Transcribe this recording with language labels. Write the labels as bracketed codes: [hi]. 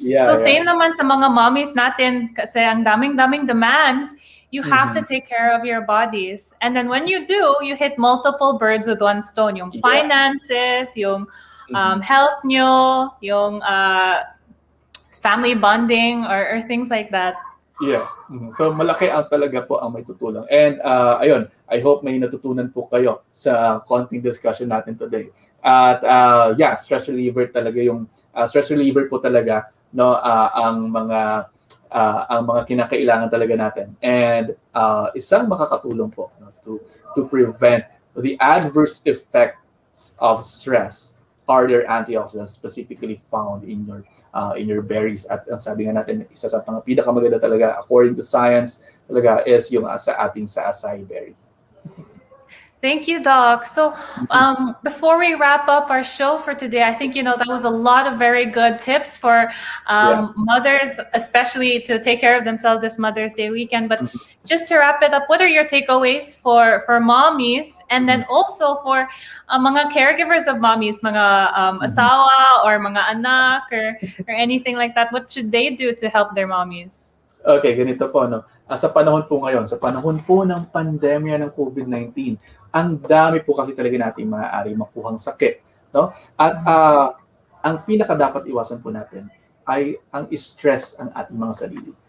[en] So same [tl] naman sa mga mommies natin, kasi ang daming demands, [en] you have to take care of your bodies. And then when you do, you hit multiple birds with one stone. Yung finances, [tl] yung health nyo, [en] yung family bonding, or things like that. Yeah. [tl] So malaki talaga po ang may tutulong. [en] And ayun, I hope [tl] may natutunan po kayo sa konting discussion natin [en] today. [tl] At [en] stress reliever [tl] po talaga, no, ang mga kinakailangan talaga natin. And isang makakatulong po, no, [en] to prevent the adverse effects of stress are there antioxidants specifically found in your berries. [tl] At ang sabi nga natin, isa sa mga pinakamaganda talaga [en] according to science [tl] talaga is yung sa ating sa acai berry. [en] Thank you, Doc. So, before we wrap up our show for today, I think that was a lot of very good tips for mothers, especially to take care of themselves this Mother's Day weekend. But just to wrap it up, what are your takeaways for mommies, and then also for mga caregivers of mommies, [tl] mga asawa or mga anak [en] or anything like that? What should they do to help their mommies? [tl] Okay, ganito po, no? Sa panahon po ngayon, sa panahon po ng pandemya ng COVID-19, ang dami po kasi talaga natin maaari makuhang sakit, no? At ang pinaka dapat iwasan po natin ay ang stress ang ating mga sarili.